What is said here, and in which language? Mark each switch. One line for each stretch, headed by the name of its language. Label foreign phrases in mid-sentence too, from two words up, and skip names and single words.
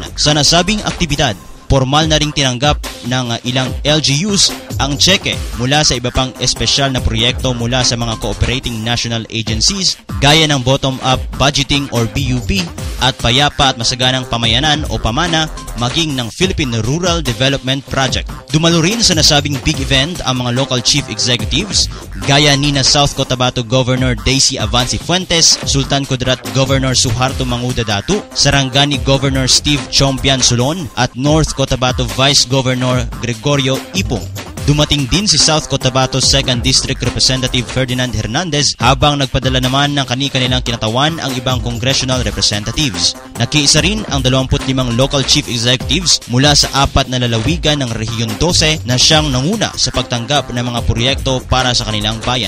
Filipino: Sa nasabing aktibidad, formal na ring tinanggap ng ilang LGUs ang tseke mula sa iba pang espesyal na proyekto mula sa mga
English: cooperating national agencies
Filipino: gaya ng
English: bottom-up budgeting
Filipino: or BUP at payapa at masaganang pamayanan o pamana maging ng Philippine Rural Development Project. Dumalo rin sa nasabing
English: big event
Filipino: ang mga
English: local chief executives
Filipino: gaya ni na South Cotabato Governor Daisy Avanci Fuentes, Sultan Kudarat Governor Suharto Manguda Datu, Sarangani Governor Steve Chompian Solon at North Cotabato Vice Governor Gregorio Ipong. Dumating din si South Cotabato 2nd District Representative Ferdinand Hernandez habang nagpadala naman ng kani-kanilang kinatawan ang ibang
English: congressional representatives.
Filipino: Nakiisa rin ang 25
English: local chief executives
Filipino: mula sa 4 na lalawigan ng Rehiyon 12 na siyang nanguna sa pagtanggap ng mga proyekto para sa kanilang bayan.